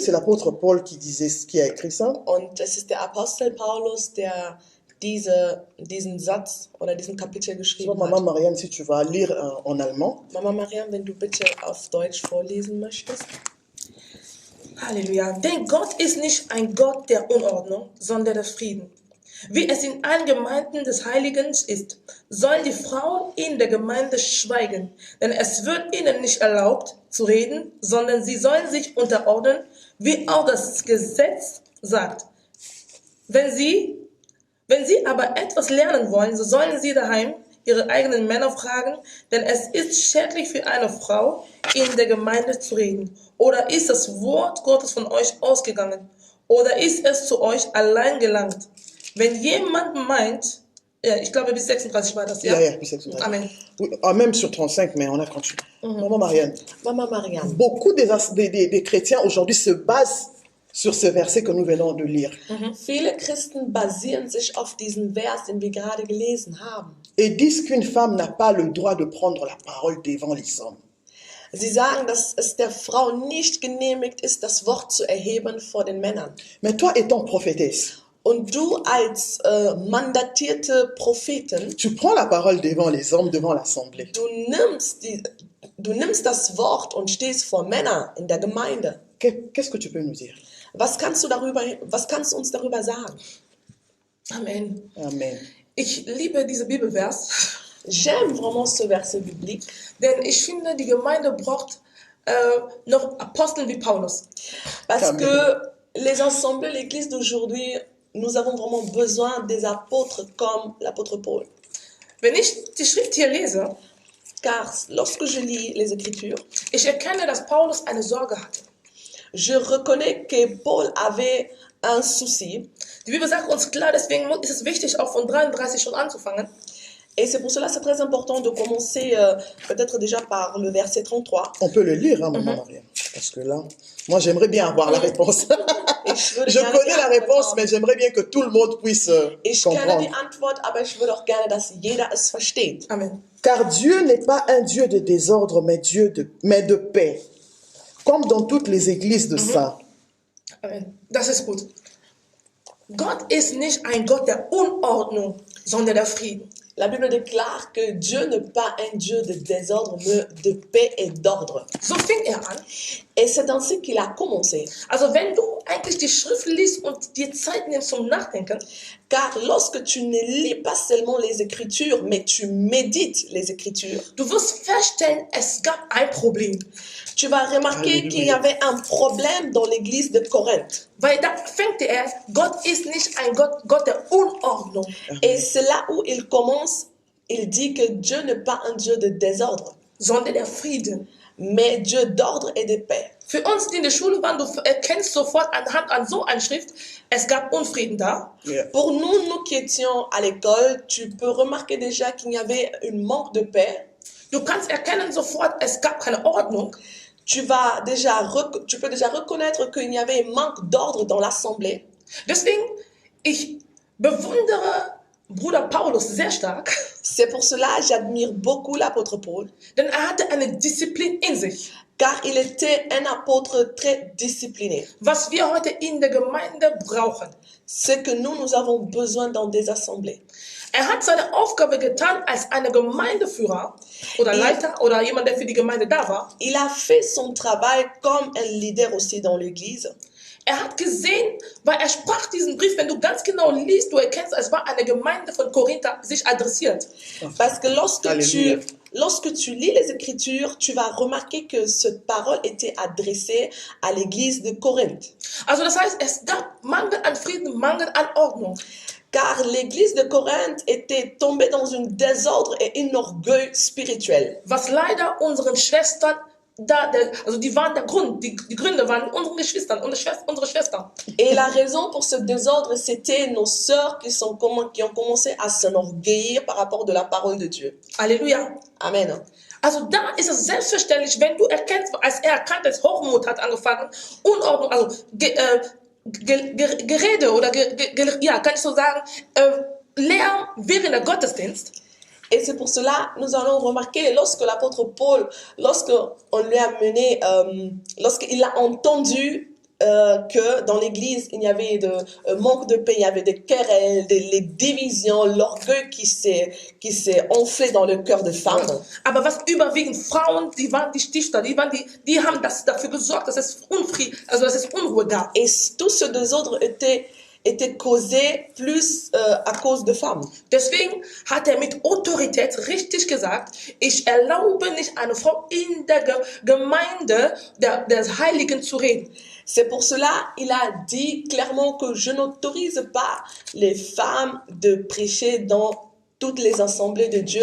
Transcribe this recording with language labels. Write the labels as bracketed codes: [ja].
[fr] c'est l'apôtre Paul qui a écrit ça. [de] Und es ist der Apostel Paulus, der diesen Satz oder diesen Kapitel [fr] Je vois, [de] geschrieben [fr] Maman [de] hat. [fr] Marianne, si tu vas lire en allemand. [de] Mama Mariam, wenn du bitte auf Deutsch vorlesen möchtest. Halleluja. Denn Gott ist nicht ein Gott der Unordnung, sondern der Frieden. Wie es in allen Gemeinden des Heiligen ist, sollen die Frauen in der Gemeinde schweigen, denn es wird ihnen nicht erlaubt zu reden, sondern sie sollen sich unterordnen, wie auch das Gesetz sagt. Wenn sie aber etwas lernen wollen, so sollen sie daheim ihre eigenen Männer fragen, denn es ist schädlich für eine Frau, in der Gemeinde zu reden. Oder ist das Wort Gottes von euch ausgegangen? Oder ist es zu euch allein gelangt? Wenn jemand meint, ja, ich glaube bis 36 war das, ja? Ja, bis 36. Amen. [fr] Oui, même sur 35, mais on a continué. Maman Marianne, [de] Mama Mariam, [fr] beaucoup des chrétiens aujourd'hui se basent sur ce verset que nous venons de lire. [de] viele Christen basieren sich auf diesen Vers, den wir gerade gelesen haben. [fr] Et disent qu'une femme n'a pas le droit de prendre la parole devant les hommes. [de] Sie sagen, dass es der Frau nicht genehmigt ist, das Wort zu erheben vor den Männern. [fr] Mais toi, étant prophétesse, [de] Und du als mandatierte Prophetin, [fr] tu prends la parole devant les hommes, devant l'assemblée. [de] du nimmst das Wort und stehst vor Männern in der Gemeinde. [fr] Qu'est-ce que tu peux nous dire? [de] Was kannst du uns darüber sagen? Amen. Amen. Ich liebe diese Bibelvers, [fr] J'aime vraiment ce verset biblique, [de] denn ich finde, die Gemeinde braucht noch Apostel wie Paulus. [fr] parce Amen. que les assemblées, l'église d'aujourd'hui, nous avons vraiment besoin des apôtres comme l'apôtre Paul. [de] Wenn ich die Schrift hier lese, [fr] Car lorsque je lis les Écritures, [de] ich erkenne, dass Paulus eine Sorge hatte. [fr] je reconnais que Paul avait un souci. [de] Die Bibel sagt uns klar, deswegen ist es wichtig, auch von 33 schon anzufangen. [fr] Et c'est pour cela que c'est très important de commencer peut-être déjà par le verset 33. On peut le lire, hein, Maman Marianne. Parce que là, moi, j'aimerais bien avoir la réponse. Je connais la réponse, mais j'aimerais bien que tout le monde puisse [de] Ich kenne [fr] comprendre. [de] die Antwort, aber ich würde auch gerne, dass jeder es versteht. Amen. [fr] Car Dieu n'est pas un Dieu de désordre, mais de paix. Comme dans toutes les églises de ça. Amen. [de] Das ist gut. Gott ist nicht ein Gott der Unordnung, sondern der Frieden. [fr] La Bible déclare que Dieu n'est pas un Dieu de désordre, mais de paix et d'ordre. [de] So fing er an. [fr] Et c'est ainsi qu'il a commencé. [de] Also wenn du eigentlich die Schrift liest und dir Zeit nimmst zum Nachdenken, [fr] Car lorsque tu ne lis pas seulement les Écritures, mais tu médites les Écritures, [de] du wirst feststellen, es gab ein Problem. [fr] tu vas remarquer Alléluia. qu'il y avait un problème dans l'église de Corinthe. [de] Weil da fängt er, Gott ist nicht ein Gott der Unordnung. [fr] Et c'est là où il commence, il dit que Dieu n'est pas un Dieu de désordre, [de] Sondern der Frieden. [fr] mais Dieu d'ordre et de paix. [de] Für uns, die in der Schule waren, du erkennst sofort anhand an so einer Schrift, es gab Unfrieden da. [en] Yeah. [fr] Pour nous, nous qui étions à l'école, tu peux remarquer déjà qu'il y avait un manque de paix. [de] Du kannst erkennen sofort, es gab keine Ordnung. [fr] Tu peux déjà reconnaître qu'il y avait un manque d'ordre dans l'assemblée. [de] Deswegen, ich bewundere Bruder Paulus sehr stark, [fr] C'est pour cela que j'admire beaucoup l'apôtre Paul, [de] denn er hatte eine Disziplin in sich, [fr] car il était un apôtre très discipliné. [de] was wir heute in der Gemeinde brauchen. [fr] Ce que nous avons besoin dans des assemblées. [de] Er hat seine Aufgabe getan als eine Gemeindeführer oder Leiter oder jemand, der für die Gemeinde da war. [fr] Il a fait son travail comme un leader aussi dans l'église. [de] Er hat gesehen, weil er sprach diesen Brief, wenn du ganz genau liest, du erkennst, es war eine Gemeinde von Korinther sich adressiert. [fr] Parce que Alléluia. lorsque tu lis les Écritures, tu vas remarquer que cette parole était adressée à l'église de Corinthe. [de] Also das heißt, es gab Mangel an Frieden, Mangel an Ordnung. [fr] Car l'église de Corinthe était tombée dans un désordre et un orgueil spirituel. [de] Was leider unseren Schwestern, also die waren der Grund, die Gründe waren unsere Geschwister, unsere Schwestern. [fr] Et la raison pour ce désordre, c'était nos sœurs qui ont commencé à s'enorgueillir par rapport de la parole de Dieu. [de] Halleluja. Amen. Also da ist es selbstverständlich, wenn du erkennst, als er erkannt hat, Hochmut hat angefangen, Unordnung, also Gerede oder ja, kann ich so sagen, Lärm während der Gottesdienst. [fr] Et c'est pour cela, nous allons remarquer, lorsque l'apôtre Paul, lorsqu'on lui a mené, lorsqu'il a entendu que dans l'église, il y avait de manque de paix, il y avait des querelles, les divisions, l'orgueil qui s'est enflé dans le cœur des femmes. [de] Aber was überwiegend Frauen, die waren die Stifter, die haben dafür gesorgt, dass es dass es Unruhe gab. [fr] Et tout ce désordre était causé plus à cause de femmes. [de] Deswegen hat er mit Autorität richtig gesagt, ich erlaube nicht eine Frau in der Gemeinde des Heiligen zu reden. [fr] C'est pour cela il a dit clairement que je n'autorise pas les femmes de prêcher dans toutes les assemblées de Dieu.